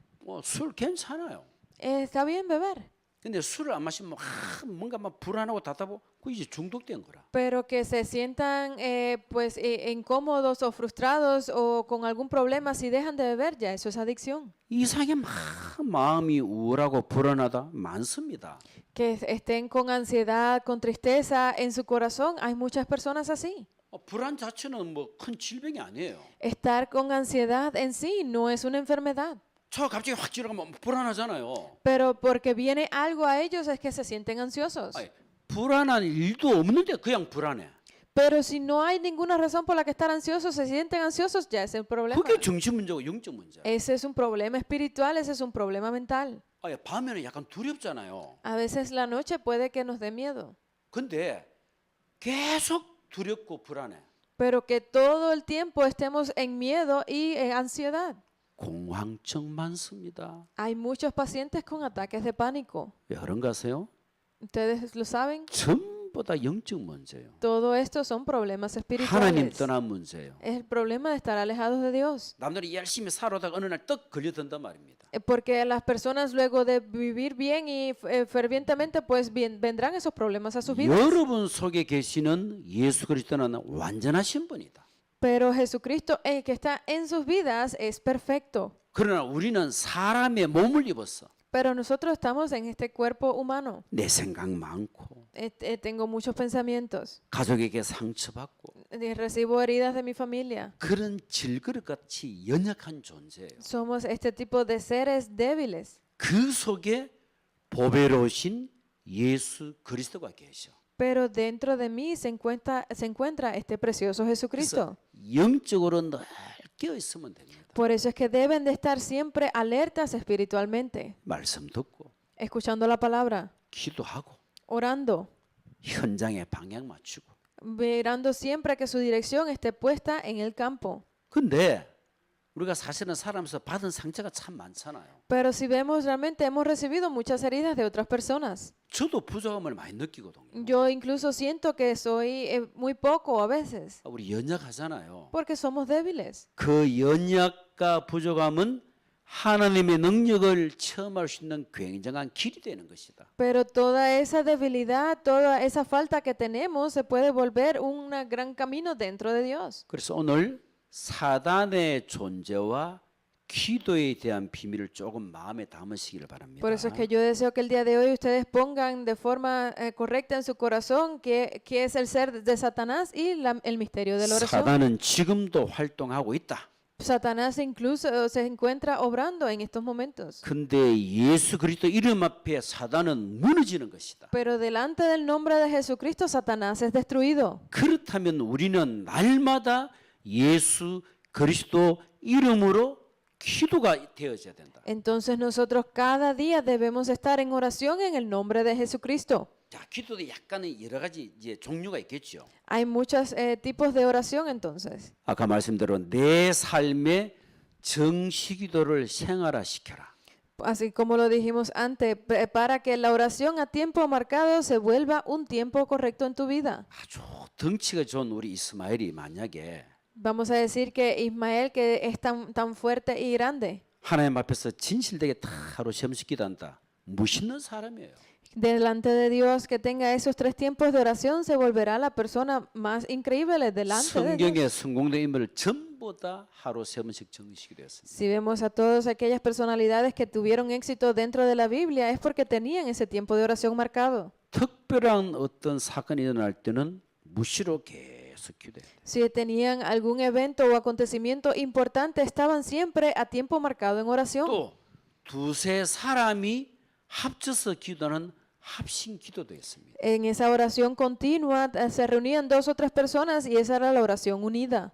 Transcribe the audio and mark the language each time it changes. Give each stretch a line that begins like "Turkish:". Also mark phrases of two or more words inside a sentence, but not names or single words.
Korean: 술 괜찮아요.
Spanish: Está bien beber,
Korean: 근데 술을 안 마시면 뭔가 막 불안하고 답답하고 그 이제 중독된 거라.
Spanish: pero que se sientan pues incómodos o frustrados o con algún problema si dejan de beber, ya eso es adicción.
Korean: 이상하게 막 마음이 우울하고 불안하다 많습니다.
Spanish: Que estén con ansiedad, con tristeza en su corazón, hay muchas personas así.
Korean: 불안 자체는 뭐 큰 질병이 아니에요.
Spanish: Estar con ansiedad en sí no es una enfermedad,
Korean: 저 갑자기 확 지나가면 불안하잖아요.
Spanish: pero porque viene algo a ellos es que se sienten ansiosos.
Korean: 아니, 불안한 일도 없는데 그냥 불안해.
Spanish: Pero si no hay ninguna razón por la que estar ansiosos, se sienten ansiosos, ya es el problema.
Korean: 그게 정신 문제고 영적 문제야.
Spanish: Ese es un problema espiritual, ese es un problema mental.
Korean: 아니, 밤에는 약간 두렵잖아요.
Spanish: A veces la noche puede que nos dé miedo,
Korean: 근데 계속 두렵고 불안해.
Spanish: pero que todo el tiempo estemos en miedo y en ansiedad.
Korean: 공황증 많습니다.
Spanish: Hay muchos pacientes con ataques de pánico.
Korean: 왜 그런가 하세요?
Spanish: ¿Ustedes lo saben?
Korean: 전부 다 영적 문제예요.
Spanish: Todo esto son problemas
Korean: 하나님
Spanish: espirituales.
Korean: 떠난 문제예요.
Spanish: Es el problema de estar alejados de Dios.
Korean: 남들이 열심히 살아다가 어느 날 떡 걸려든단 말입니다.
Spanish: Porque las personas luego de vivir bien y fervientemente, pues vendrán esos problemas a sus vidas.
Korean: 여러분 속에 계시는 예수 그리스도는 완전하신 분이다.
Spanish: Pero Jesucristo, el que está en sus vidas, es perfecto.
Korean: 그러나 우리는 사람의 몸을 입었어.
Spanish: Pero nosotros estamos en este cuerpo humano.
Korean: 내 생각 많고
Spanish: Tengo muchos pensamientos.
Korean: 가족에게 상처받고
Spanish: Recibo heridas de mi familia.
Korean: 그런 질그릇같이 연약한 존재예요.
Spanish: Somos este tipo de seres débiles.
Korean: 그 속에 보배로우신 예수 그리스도가 계셔.
Spanish: Pero dentro de mí se encuentra este precioso Jesucristo.
Korean: 그래서 영적으로 늘 깨어 있으면 됩니다.
Spanish: Por eso es que deben de estar siempre alertas espiritualmente,
Korean: 말씀 듣고
Spanish: escuchando la palabra,
Korean: 기도하고
Spanish: orando,
Korean: 현장에 방향 맞추고.
Spanish: mirando siempre que su dirección esté puesta en el campo.
Korean: 근데 우리가 사실은 살아면서 받은 상처가 참 많잖아요.
Spanish: Pero si vemos, realmente hemos recibido muchas heridas de otras personas.
Korean: 저도 부족함을 많이 느끼거든요.
Spanish: Yo incluso siento que soy muy poco a veces,
Korean: 우리 연약하잖아요.
Spanish: porque somos débiles.
Korean: 그 연약과 부족함은 하나님의 능력을 체험할 수 있는 굉장한 길이 되는 것이다.
Spanish: Pero toda esa debilidad, toda esa falta que tenemos se puede volver un gran camino dentro de Dios.
Korean: 그래서 오늘 사단의 존재와 기도에 대한 비밀을 조금 마음에 담으시기를 바랍니다.
Spanish: Por eso es que yo deseo que el día de hoy ustedes pongan de forma correcta en su corazón qué es el ser de Satanás y el misterio de la oración.
Korean: 사단은 지금도 활동하고 있다.
Spanish: Satanás incluso se encuentra obrando en estos momentos.
Korean: 근데 예수 그리스도 이름 앞에 사단은 무너지는 것이다.
Spanish: Pero delante del nombre de Jesucristo, Satanás es destruido.
Korean: 그렇다면 우리는 날마다 예수 그리스도 이름으로 기도가 되어져야 된다.
Spanish: Entonces nosotros cada día debemos estar en oración en el nombre de Jesucristo.
Korean: 자, 기도도 약간의 여러 가지 이제 종류가 있겠죠.
Spanish: Hay muchos tipos de oración entonces.
Korean: 아까 말씀대로 내 삶의 정시기도를 생활화시켜라.
Spanish: Así como lo dijimos antes, para que la oración a tiempo marcado se vuelva un tiempo correcto en tu vida.
Korean: 아주 덩치가 좋은 우리 이스마엘이 만약에
Spanish: Vamos a decir que Ismael, que es tan fuerte y grande,
Korean: 하나님 앞에서 진실되게 다 하루 시험식 기도한다. 멋있는 사람이에요.
Spanish: delante de Dios, que tenga esos 3 tiempos de oración, se volverá la persona más increíble delante de Dios.
Korean: 성경에 성공된 인물을 전부 다 하루 3번씩 적으시게 되었습니다.
Spanish: Si vemos a todas aquellas personalidades que tuvieron éxito dentro de la Biblia, es porque tenían ese tiempo de oración marcado.
Korean: 특별한 어떤 사건이 일어날 때는 무시로 계속 기도해요.
Spanish: Si tenían algún evento o acontecimiento importante, estaban siempre a tiempo marcado en oración.
Korean: 또 두세 사람이 합쳐서 기도하는 합심 기도도 있습니다.
Spanish: En esa oración continua se reunían 2 o 3 personas y esa era la oración unida.